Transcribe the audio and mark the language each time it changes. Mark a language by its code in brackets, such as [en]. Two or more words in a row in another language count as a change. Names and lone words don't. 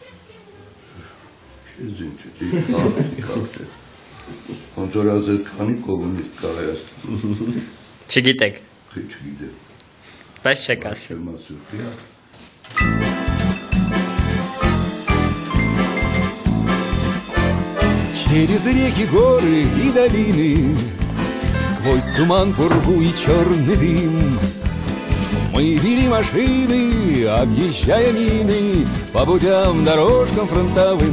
[hy] Ես ինչ ոնց որ ասես քանի կոմունիստ կա Հայաստանում։ Չգիտեք։ Չգիտեմ։ Բայց չեք ասել։ [ru] Через реки, горы и долины, сквозь туман, пургу и черный дым, мы вели машины, объезжая мины, по путям, дорожкам фронтовым.